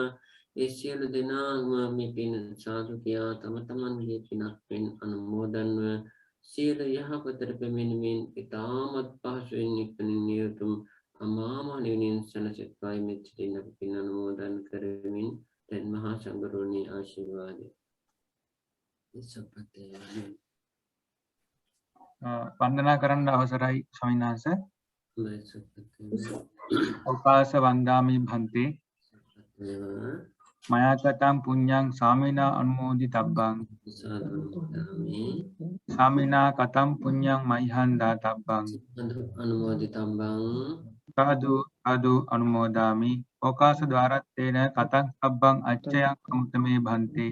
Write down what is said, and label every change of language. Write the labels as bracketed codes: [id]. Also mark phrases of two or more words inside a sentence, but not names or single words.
[si] ඒ සියලු දෙනාම මේ පින් සාදු කියා තම තමන්ගේ පිනක් මෙන් අනුමෝදන්ව සියලු යහපතට පැමිණෙමින් ඉතාමත් පහසුවෙන් නික්මනින් යුතුම් අමා මහ නිවනින් සැනසෙත්වායි මෙච්චරින් අපි පින් අනුමෝදන් කරමින් දැන් මහා සංඝරෝණී ආශිර්වාදය වන්දනා කරන්න අවසරයි ස්වාමීන් වහන්සේ. [pi] ඕකාස වන්දාමි භන්තේ මයාකතං පුඤ්ඤං සාමිනා අනුමෝදිතබ්බං සාමිනා කතං පුඤ්ඤං මයිහං දාතබ්බං අනුමෝදිතබ්බං සාදු අනුමෝදාමි. ඕකාස ద్వාරත්තේන කතං සබ්බං අච්චයං අමුතමේ භන්තේ